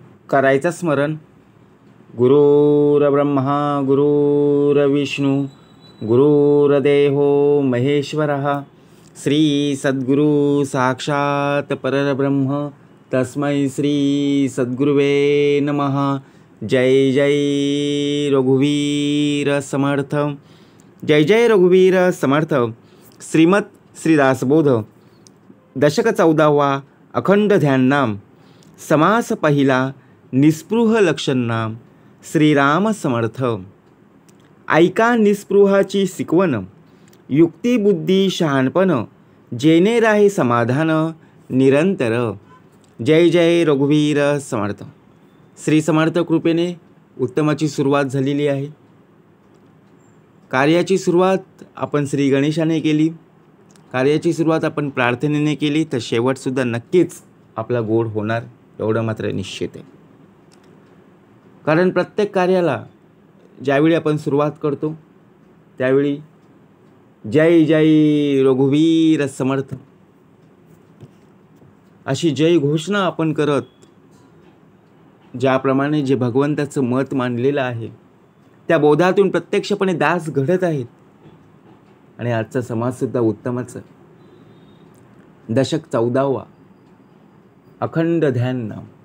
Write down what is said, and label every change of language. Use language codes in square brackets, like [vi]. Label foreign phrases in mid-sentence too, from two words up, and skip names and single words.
[mr] करायचं स्मरण. [sa] गुरुर्ब्रह्मा गुरुर्विष्णू गुरुर्देवो महेश्वरः श्री सद्गुरु साक्षात परब्रह्म तस्मै श्री सद्गुरुवे नमः. [mr] जय जय रघुवीर समर्थ. जय जय रघुवीर समर्थ. श्रीमद श्रीदासबोध दशक 14वा अखंड ध्यान नाम. समास पहिला निस्पृह लक्षण नाम. श्रीराम समर्थ. ऐका निस्पृहाची शिकवण, युक्ती बुद्धी शहाणपण, जेणे राहे समाधान निरंतर. जय जय रघुवीर समर्थ. श्री समर्थ कृपेने उत्तमाची सुरुवात झालेली आहे. कार्याची सुरुवात आपण श्री गणेशाने केली. कार्याची सुरुवात आपण प्रार्थनेने केली तर शेवटसुद्धा नक्कीच आपला गोड होणार एवढं मात्र निश्चित आहे. कारण प्रत्येक कार्याला ज्यावेळी आपण सुरुवात करतो त्यावेळी जय जय रघुवीर समर्थ अशी जय घोषणा आपण करत, ज्याप्रमाणे जे भगवंताचं मत मांडलेलं आहे त्या बोधातून प्रत्यक्षपणे दास घडत आहेत. आणि आजचा समाजसुद्धा उत्तमच. दशक 14वा अखंड ध्यान नाम.